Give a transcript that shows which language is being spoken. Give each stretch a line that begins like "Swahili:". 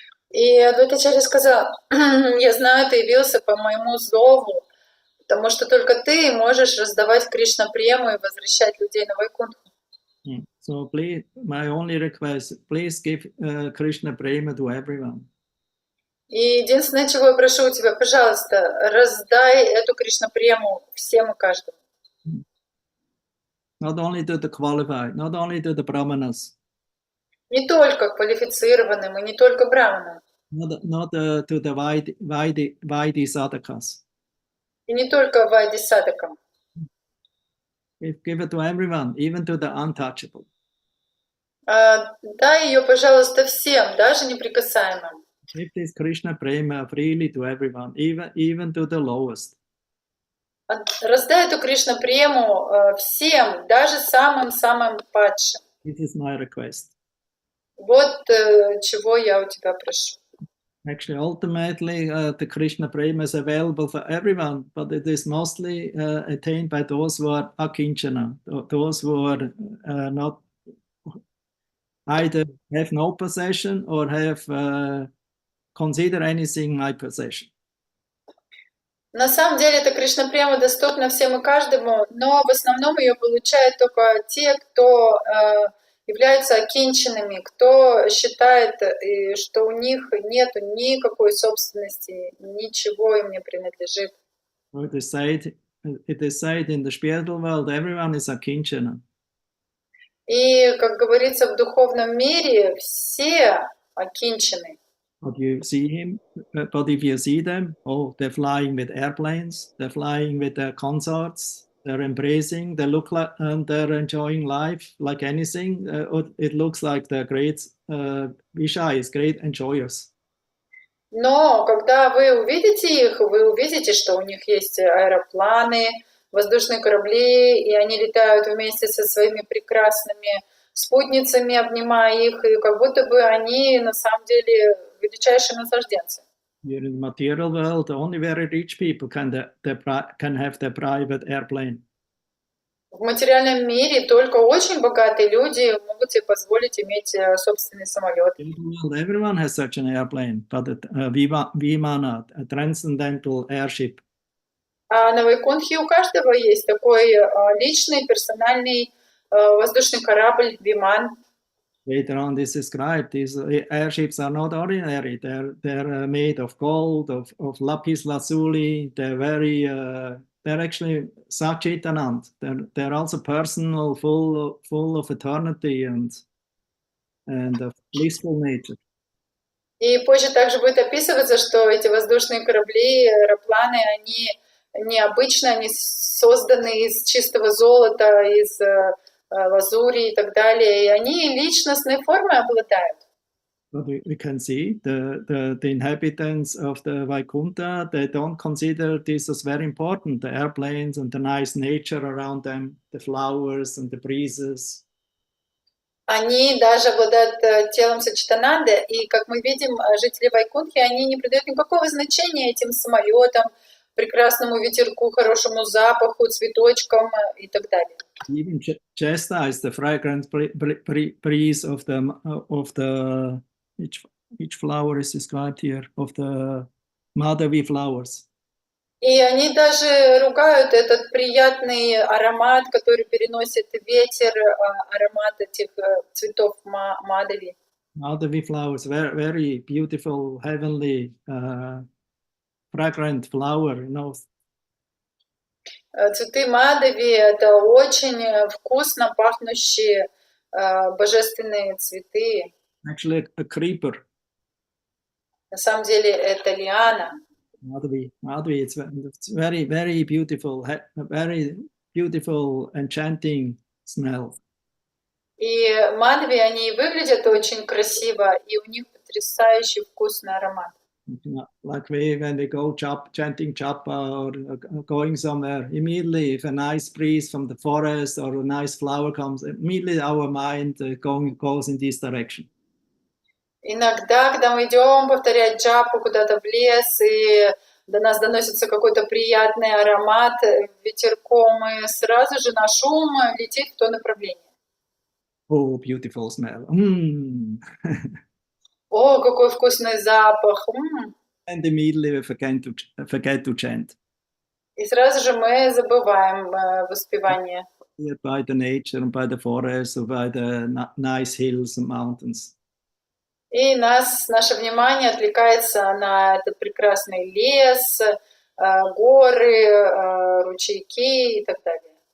Russian: И Адвайта-ачарья сказал: я знаю, ты явился по моему зову, потому что только ты можешь раздавать Кришна прему и возвращать людей на Вайкунтху.
English: So please, my only request, please give Krishna Prema to everyone.
Russian: И единственное, чего я прошу у тебя, пожалуйста, раздай эту Кришна прему всем и каждому.
English: Not only to the qualified, not only to the brahmanas.
Russian: Не только квалифицированным и не только браманам.
English: Not to the Vaidhi sadhakas.
Russian: И не только вайди-садакам.
English: Give it to everyone, even to the untouchable.
Russian: Дай ее, пожалуйста, всем, даже неприкасаемым.
English: Give this Krishna Prema freely to everyone, even to the lowest.
Russian: Раздай эту Кришна прему всем, даже самым-самым падшим.
English: This is my request.
Russian: Вот чего я у тебя прошу.
English: Actually, ultimately, the Krishna Prema is available for everyone, but it is mostly attained by those who are akinchana, those who are not either have no possession or have consider anything my possession.
Russian: На самом деле эта Кришна према доступна всем и каждому, но в основном ее получают только те, кто являются окинченными, кто считает, что у них нет никакой собственности, ничего им не принадлежит.
English: It is said in the spiritual world, everyone is akinchana.
Russian: И, как говорится, в духовном мире все окинчены.
English: But if you see them, oh, they're flying with airplanes, they're flying with their consorts, they're embracing, they look like, and they're enjoying life like anything. It looks like they're great vishayas, great enjoyers.
Russian: Но когда вы увидите их, вы увидите, что у них есть аэропланы, воздушные корабли, и они летают вместе со своими прекрасными спутницами, обнимая их, и как будто бы они на самом деле величайшие наслажденцы.
English: Here in the material world, only very rich people can have their private airplane.
Russian: В материальном мире только очень богатые люди могут себе позволить иметь собственный самолет.
English: Everyone has such an airplane, but Vimana, a transcendental airship.
Russian: А на Вайкунтхе у каждого есть такой личный, персональный воздушный корабль Виман.
English: Later on, this is described. These airships are not ordinary. They're made of gold, of lapis lazuli. They're actually Sachitanand. They're also personal, full of eternity and of blissful nature.
Russian: И позже также будет описываться, что эти воздушные корабли, аэропланы, они необычны, они созданы из чистого золота, из лазури и так далее, и они личностной формой обладают.
English: But we can see the inhabitants of the Vaikunta, they don't consider this as very important, the airplanes and the nice nature around them, the flowers and the breezes.
Russian: Они даже обладают телом Сачитананды, и, как мы видим, жители Вайкунтхи, они не придают никакого значения этим самолетам, прекрасному ветерку, хорошему запаху, цветочкам и так далее.
English: Even Chesta is the fragrant breeze of the each flower is described here, of the Madhavi flowers.
Russian: И они даже ругают этот приятный аромат, который переносит ветер, аромат этих цветов Мадhavi.
English: Madhavi flowers, very, very beautiful, heavenly, fragrant flower, you know.
Russian: Цветы Мадхави — это очень вкусно пахнущие божественные цветы.
English: Actually, a creeper.
Russian: На самом деле это лиана.
English: Madhvi, it's very, very beautiful, very beautiful, enchanting smell.
Russian: И Мадхави, они выглядят очень красиво, и у них потрясающий вкусный аромат.
English: Like when we go chanting japa or going somewhere, immediately if a nice breeze from the forest or a nice flower comes, immediately our mind goes in this direction.
Russian: Иногда, когда мы идем повторять джапу куда-то в лес, и до нас доносится какой-то приятный аромат ветерком, и сразу же наш ум летит в то направление.
English: Oh, beautiful smell.
Russian: О, какой вкусный запах!
English: And immediately we forget to chant.
Russian: И сразу же мы забываем воспевание.
English: By the nature and by the forest or by the nice hills and mountains.
Russian: И наше внимание отвлекается на этот прекрасный лес, горы, ручейки и так далее.